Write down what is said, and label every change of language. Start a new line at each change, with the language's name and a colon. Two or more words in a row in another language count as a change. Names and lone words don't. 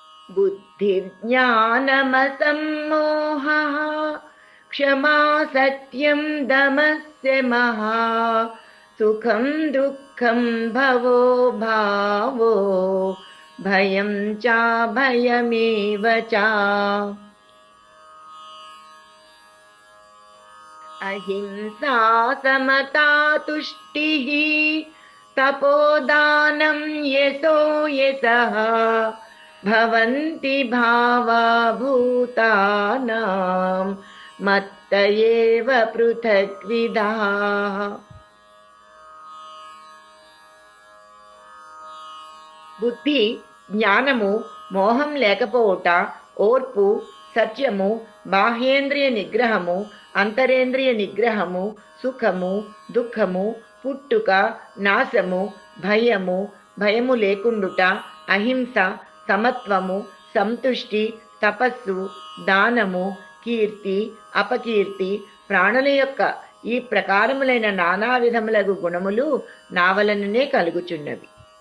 Sanskrit: बुद्धिर्ज्ञानमसम्मोहः क्षमा सत्यं दमस्य महा सुखं दुःखं भवो भावो भयं चाभयमेव च अहिंसा समता तुष्टिः तपोदानं यशो यशः भवन्ति भावा भूतानां मत्त एव पृथग्विधाः।
Telugu: బుద్ధి, జ్ఞానము, మోహం లేకపోవుట, ఓర్పు, సత్యము, బాహ్యేంద్రియ నిగ్రహము, అంతరేంద్రియ నిగ్రహము, సుఖము, దుఃఖము, పుట్టుక, నాశము, భయము లేకుండుట, అహింస, సమత్వము, సంతుష్టి, తపస్సు, దానము, కీర్తి, అపకీర్తి, ప్రాణుల యొక్క ఈ ప్రకారములైన నానా విధములగు గుణములు నా వలననే కలుగుచున్నవి.